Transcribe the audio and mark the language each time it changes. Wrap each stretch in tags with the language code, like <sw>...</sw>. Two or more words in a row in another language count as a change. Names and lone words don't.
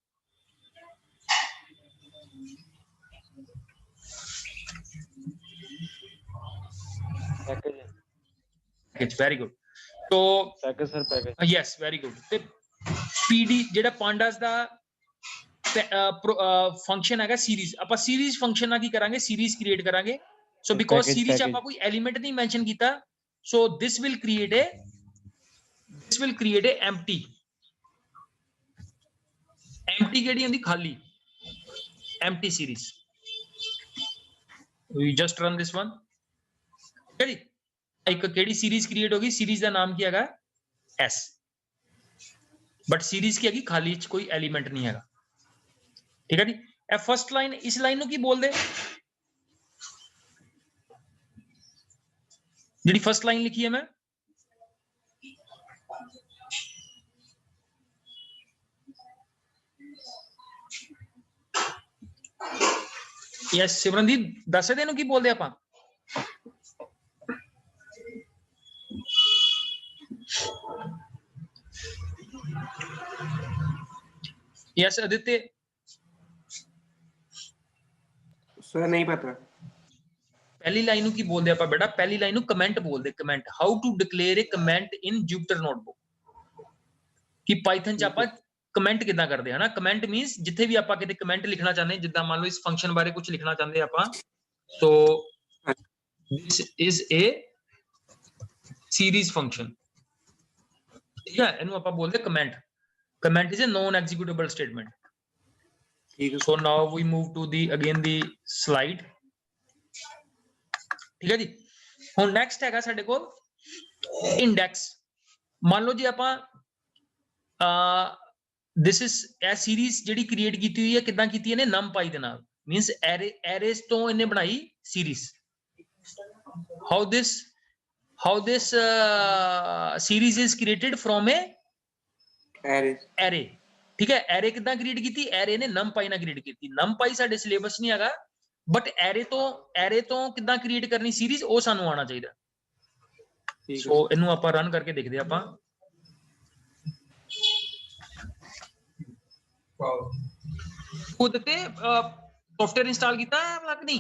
<en>Package. very good तो Package, sir. Package. yes very good</en> <pa>ਤੇ ਪੀਡੀ ਜਿਹੜਾ ਪਾਂਡਾਸ ਦਾ ਫੰਕਸ਼ਨ ਹੈਗਾ ਸੀਰੀਜ਼ ਆਪਾਂ ਸੀਰੀਜ਼ ਫੰਕਸ਼ਨ ਨਾਲ ਕੀ ਕਰਾਂਗੇ</pa> <en>series create</en> <pa>ਕਰਾਂਗੇ</pa> <en>so because series</en> <pa>ਚ ਆਪਾਂ ਕੋਈ ਐਲੀਮੈਂਟ ਨਹੀਂ ਮੈਂਸ਼ਨ ਕੀਤਾ</pa> <en>so this will create a</en> <pa>empty ਕਿਹੜੀ ਹੁੰਦੀ ਖਾਲੀ</pa> <en>empty series we just run this one</en> <pa>ਠੀਕ ਹੈ ਜੀ ਇੱਕ ਕਿਹੜੀ ਸੀਰੀਜ਼ ਕ੍ਰੀਏਟ ਹੋਗੀ ਸੀਰੀਜ਼ ਦਾ ਨਾਮ ਕੀ ਹੈਗਾ s ਬਟ ਸੀਰੀਜ਼ ਕੀ ਹੈਗੀ ਖਾਲੀ ਚ ਕੋਈ ਐਲੀਮੈਂਟ ਨਹੀਂ ਹੈਗਾ ਠੀਕ ਹੈ ਜੀ ਇਹ</pa> <en>first line</en> <pa>ਇਸ ਲਾਈਨ ਨੂੰ ਕੀ ਬੋਲਦੇ ਜਿਹੜੀ</pa> <en>first line</en> <pa>ਲਿਖੀ ਹੈ ਮੈਂ ਯਸ ਸਿਮਰਨਦੀਪ ਦੱਸ ਸਕਦੇ ਇਹਨੂੰ ਕੀ ਬੋਲਦੇ ਆਪਾਂ यस आदित्य</pa> <hi>सर नहीं पता पहली लाइन की बोलते हैं बेटा पहली लाइन कमेंट बोलते कमेंट</hi> <en>how to declare a comment in Jupyter</en> <pa>नोटबुक ਕਿ ਪਾਇਥਨ ਚ ਆਪਾਂ ਕਮੈਂਟ ਕਿਦਾਂ ਕਰਦੇ ਹਨਾ ਕਮੈਂਟ ਮੀਨਸ ਜਿੱਥੇ ਵੀ ਆਪਾਂ ਕਿਤੇ ਕਮੈਂਟ ਲਿਖਣਾ ਚਾਹੁੰਦੇ ਜਿੱਦਾਂ ਮੰਨ ਲਓ ਇਸ ਫੰਕਸ਼ਨ ਬਾਰੇ ਕੁਝ ਲਿਖਣਾ ਚਾਹੁੰਦੇ ਆਪਾਂ ਸੋ</pa> <en>this is a series function</en> <pa>ਠੀਕ ਹੈ ਇਹਨੂੰ ਆਪਾਂ ਬੋਲਦੇ ਕਮੈਂਟ</pa> <en>comment is a non executable statement so now we move to the again the slide</en> <hi>ठीक है जी</hi> <pa>ਹੁਣ next ਹੈਗਾ ਸਾਡੇ ਕੋਲ index ਮੰਨ ਲਓ ਜੀ ਆਪਾਂ</pa> <en>this is a series</en> <pa>ਜਿਹੜੀ ਕ੍ਰੀਏਟ ਕੀਤੀ ਹੋਈ ਹੈ ਕਿਦਾਂ ਕੀਤੀ ਇਹਨੇ numpy ਦੇ ਨਾਲ</pa> <en>means arrays</en> <pa>ਤੋਂ ਇਹਨੇ ਬਣਾਈ</pa> <en>series how this series is created from a array</en> <hi>ठीक है</hi> <pa>array ਕਿਦਾਂ ਕ੍ਰੀਏਟ ਕੀਤੀ array ਨੇ numpy ਨਾਲ ਕ੍ਰੀਏਟ ਕੀਤੀ numpy ਸਾਡੇ ਸਿਲੇਬਸ ਨਹੀਂ ਹੈਗਾ ਬਟ array ਤੋਂ ਕਿਦਾਂ ਕ੍ਰੀਏਟ ਕਰਨੀ ਸੀਰੀਜ਼ ਉਹ ਸਾਨੂੰ ਆਉਣਾ ਚਾਹੀਦਾ ਸੋ ਇਹਨੂੰ ਆਪਾਂ ਰਨ ਕਰਕੇ ਦੇਖਦੇ ਆਪਾਂ ਖੁਦ ਤੇ ਸੌਫਟਵੇਅਰ ਇੰਸਟਾਲ ਕੀਤਾ ਹੈ ਲੱਗ ਨਹੀਂ</pa>